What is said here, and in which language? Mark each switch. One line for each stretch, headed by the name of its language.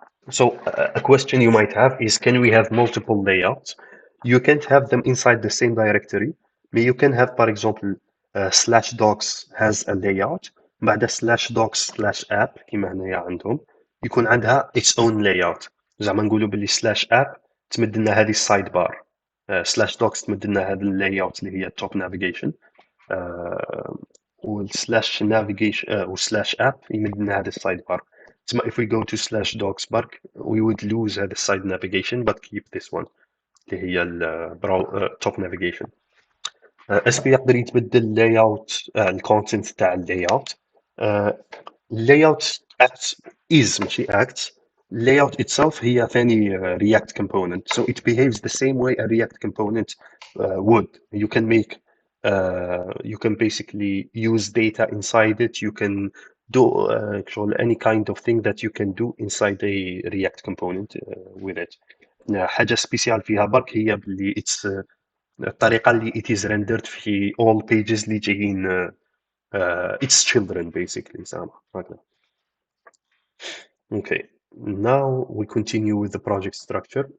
English: So a question you might have is can we have multiple layouts? You can't have them inside the same directory but you can have for example slash docs has a layout
Arabic: بعد
English: slash docs slash app
Arabic: كيما هنايا عندهم يكون عندها
English: its own layout.
Arabic: زعما نقولوا باللي slash app تمد لنا هذه السايد بار slash docs تمد لنا هذا اللاyout اللي هي top navigation والسلاش navigation والسلاش app يمد لنا هذا السايد بار.
English: تسمى if we go to slash docs bar we would lose هذا السايد navigation but keep this one
Arabic: اللي هي
English: top navigation.
Arabic: اس بي يقدر يتبدل layout الكونتنت تاع layout.
English: layout acts is
Arabic: ماشي
English: acts. layout itself
Arabic: هي ثاني
English: React component so it behaves the same way a React component would. You can make you can basically use data inside it. You can do any kind of thing that you can do inside a React component with it.
Arabic: حاجة سبيسيال فيها برك هي باللي it's الطريقة اللي
English: it is rendered
Arabic: في
English: all pages
Arabic: اللي جايين
English: its children basically
Arabic: زعما هكذا.
English: Okay, now we continue with the project structure.